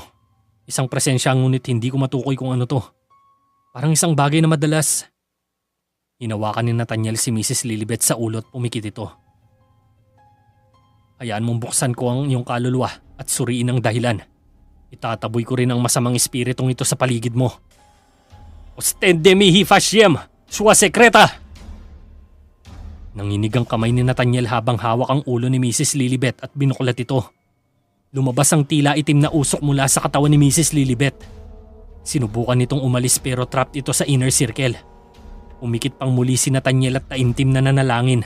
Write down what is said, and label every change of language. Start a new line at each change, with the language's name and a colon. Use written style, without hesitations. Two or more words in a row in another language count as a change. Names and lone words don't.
Filipino: Isang presensya ngunit hindi ko matukoy kung ano to. Parang isang bagay na madalas. Hinawakan ni Nathaniel si Mrs. Lilibet sa ulo at pumikit ito. Hayaan mong buksan ko ang iyong kaluluwa at suriin ang dahilan. Itataboy ko rin ang masamang espiritong ito sa paligid mo.
Latin: Ostende mihi fasciem, sua sekreta!
Filipino: Nanginig ang kamay ni Nathaniel habang hawak ang ulo ni Mrs. Lilibet at binuklat ito. Lumabas ang tila itim na usok mula sa katawan ni Mrs. Lilibet. Sinubukan nitong umalis pero trapped ito sa
English: inner circle.
Filipino: Umikit pang muli si Nathaniel at taimtim na nanalangin.